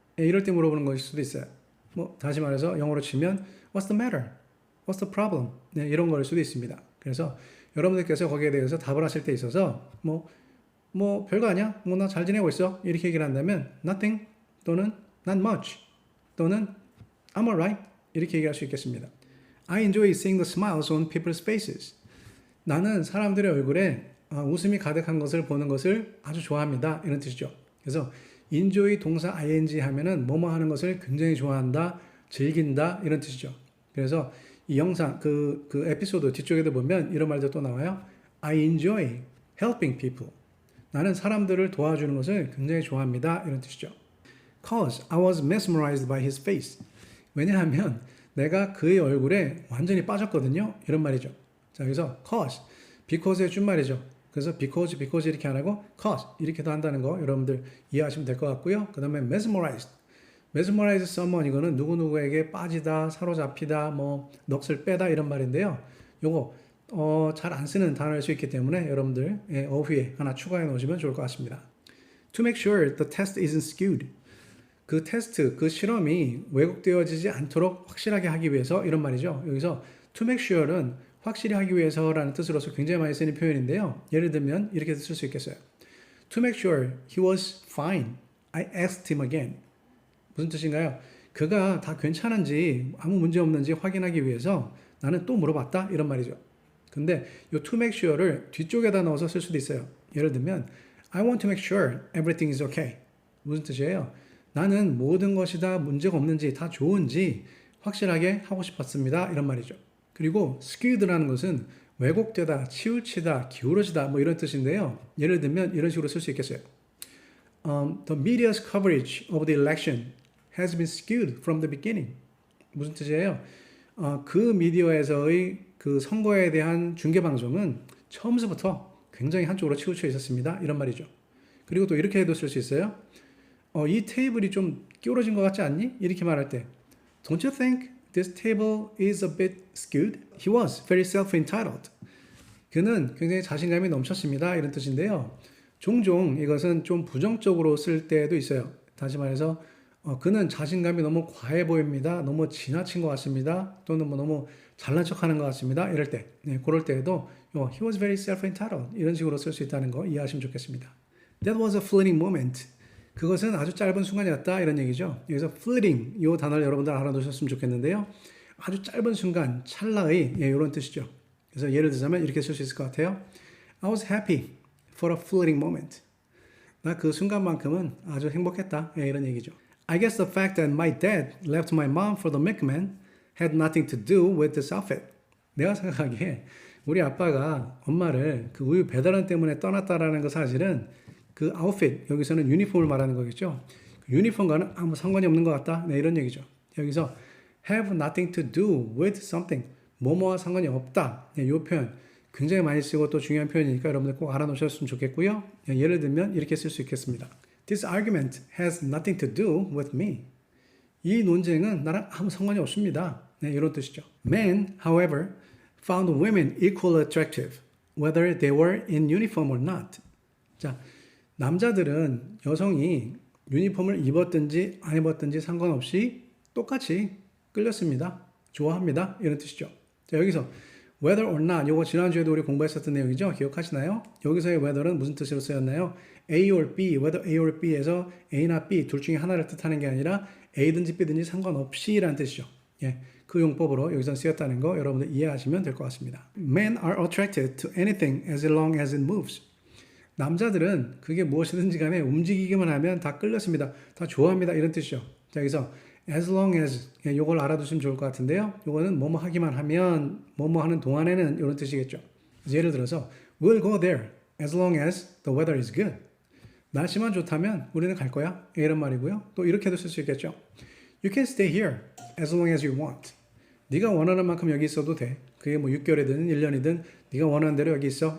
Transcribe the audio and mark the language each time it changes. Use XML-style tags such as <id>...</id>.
<ko>예, 이럴 때 물어보는 것일 수도 있어요. 뭐 다시 말해서 영어로 치면</ko> <en>What's the matter? What's the problem?</en> <ko>네, 이런 걸 수도 있습니다. 그래서 여러분들께서 거기에 대해서 답을 하실 때 있어서 뭐 별거 아니야? 뭐 나 잘 지내고 있어? 이렇게 얘기를 한다면 nothing 또는 not much 또는</ko> <en>I'm alright</en> <ko>이렇게 얘기할 수 있겠습니다.</ko> <en>I enjoy seeing the smiles on people's faces.</en> <ko>나는 사람들의 얼굴에 웃음이 가득한 것을 보는 것을 아주 좋아합니다. 이런 뜻이죠. 그래서 enjoy 동사 ing 하면은 뭐뭐 하는 것을 굉장히 좋아한다, 즐긴다 이런 뜻이죠. 그래서 이 영상 그 에피소드 뒤쪽에도 보면 이런 말도 또 나와요.</ko> <en>I enjoy helping people.</en> <ko>나는 사람들을 도와주는 것을 굉장히 좋아합니다. 이런 뜻이죠.</ko> <en>Cause I was mesmerized by his face.</en> <ko>왜냐하면 내가 그의 얼굴에 완전히 빠졌거든요. 이런 말이죠. 자, 여기서 cause, because의 준말이죠. 그래서 because 이렇게 안 하고 cause 이렇게도 한다는 거 여러분들 이해하시면 될 것 같고요. 그 다음에 mesmerized. mesmerize someone 이거는 누구누구에게 빠지다, 사로잡히다, 뭐 넋을 빼다 이런 말인데요. 요거 잘 안 쓰는 단어일 수 있기 때문에 여러분들 어휘에 하나 추가해 놓으시면 좋을 것 같습니다.</ko> <en>To make sure the test isn't skewed.</en> <ko>그 테스트, 그 실험이 왜곡되어지지 않도록 확실하게 하기 위해서 이런 말이죠. 여기서 to make sure는 확실히 하기 위해서라는 뜻으로서 굉장히 많이 쓰는 표현인데요. 예를 들면 이렇게 쓸 수 있겠어요.</ko> <en>To make sure he was fine, I asked him again.</en> <ko>무슨 뜻인가요? 그가 다 괜찮은지 아무 문제 없는지 확인하기 위해서 나는 또 물어봤다 이런 말이죠. 근데 이 to make sure를 뒤쪽에다 넣어서 쓸 수도 있어요. 예를 들면</ko> <en>I want to make sure everything is okay.</en> <ko>무슨 뜻이에요? 나는 모든 것이 다 문제가 없는지 다 좋은지 확실하게 하고 싶었습니다. 이런 말이죠. 그리고 skewed라는 것은 왜곡되다, 치우치다, 기울어지다 뭐 이런 뜻인데요. 예를 들면 이런 식으로 쓸 수 있겠어요.</ko> <en>The media's coverage of the election has been skewed from the beginning.</en> <ko>무슨 뜻이에요? 그 미디어에서의 그 선거에 대한 중계 방송은 처음부터 굉장히 한쪽으로 치우쳐 있었습니다. 이런 말이죠. 그리고 또 이렇게 해도 쓸 수 있어요. 이 테이블이 좀 기울어진 것 같지 않니? 이렇게 말할 때</ko> <en>Don't you think this table is a bit skewed? He was very self-entitled.</en> <ko>그는 굉장히 자신감이 넘쳤습니다. 이런 뜻인데요. 종종 이것은 좀 부정적으로 쓸 때도 있어요. 다시 말해서 그는 자신감이 너무 과해 보입니다. 너무 지나친 것 같습니다. 또는 뭐 너무 잘난 척하는 것 같습니다. 이럴 때, 그럴 때에도</ko> <en>he was very self-entitled</en> <ko>이런 식으로 쓸 수 있다는 거 이해하시면 좋겠습니다.</ko> <en>That was a fleeting moment.</en> <ko>그것은 아주 짧은 순간이었다 이런 얘기죠. 여기서 fleeting 이 단어를 여러분들 알아두셨으면 좋겠는데요. 아주 짧은 순간, 찰나의 이런 뜻이죠. 그래서 예를 들자면 이렇게 쓸 수 있을 것 같아요.</ko> <en>I was happy for a fleeting moment.</en> <ko>나 그 순간만큼은 아주 행복했다 이런 얘기죠.</ko> <en>I guess the fact that my dad left my mom for the milkman had nothing to do with this outfit.</en> <ko>내가 생각하기에 우리 아빠가 엄마를 그 우유 배달원 때문에 떠났다라는 그 사실은 그 아웃핏, 여기서는 유니폼을 말하는 거겠죠. 그 유니폼과는 아무 상관이 없는 것 같다. 네, 이런 얘기죠. 여기서</ko> <en>have nothing to do with something.</en> <ko>뭐뭐와 상관이 없다. 네, 이 표현 굉장히 많이 쓰고 또 중요한 표현이니까 여러분들 꼭 알아놓으셨으면 좋겠고요. 네, 예를 들면 이렇게 쓸 수 있겠습니다.</ko> <en>This argument has nothing to do with me.</en> <ko>이 논쟁은 나랑 아무 상관이 없습니다. 네, 이런 뜻이죠.</ko> <en>Men, however, found women equally attractive, whether they were in uniform or not.</en> <ko>자, 남자들은 여성이 유니폼을 입었든지 안 입었든지 상관없이 똑같이 끌렸습니다. 좋아합니다. 이런 뜻이죠. 자, 여기서 whether or not, 이거 지난주에도 우리 공부했었던 내용이죠. 기억하시나요? 여기서의 whether는 무슨 뜻으로 쓰였나요? A or B, whether A or B에서 A나 B 둘 중에 하나를 뜻하는 게 아니라 A든지 B든지 상관없이 라는 뜻이죠. 예, 그 용법으로 여기서 쓰였다는 거 여러분들 이해하시면 될 것 같습니다.</ko> <en>Men are attracted to anything as long as it moves.</en> <ko>남자들은 그게 무엇이든지 간에 움직이기만 하면 다 끌렸습니다. 다 좋아합니다. 이런 뜻이죠. 자, 여기서 as long as 이걸 알아두시면 좋을 것 같은데요. 이거는 뭐뭐 하기만 하면 뭐뭐 하는 동안에는 이런 뜻이겠죠. 예를 들어서</ko> <en>we'll go there as long as the weather is good.</en> <ko>날씨만 좋다면 우리는 갈 거야. 이런 말이고요. 또 이렇게도 쓸 수 있겠죠.</ko> <en>You can stay here as long as you want.</en> <ko>네가 원하는 만큼 여기 있어도 돼. 그게 뭐 6개월이든 1년이든 네가 원하는 대로 여기 있어.</ko>